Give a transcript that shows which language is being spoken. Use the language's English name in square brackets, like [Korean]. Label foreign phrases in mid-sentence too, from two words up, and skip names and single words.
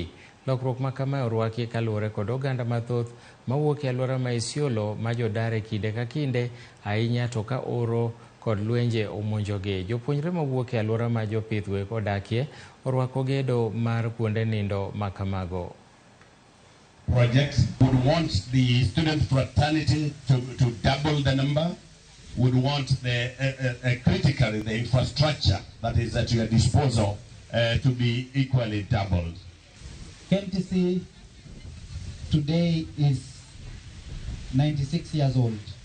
[Luo (Kenya and Tanzania)] Lokruok ma kama orwaki kaluwore kod oganda mathoth mawuok e alwora ma Isiolo ma jodare kinde ka kinde ahinya to ka oro kod lwenje omonjogi. Jopuonjre mawuok e alwora ma jopith wek odakie orwako gedo mar kuonde nindo ma kamago. [English] Project would want the student fraternity to double the number, would want critically the infrastructure that is at your disposal to be equally doubled. KMTC today is 96 years old.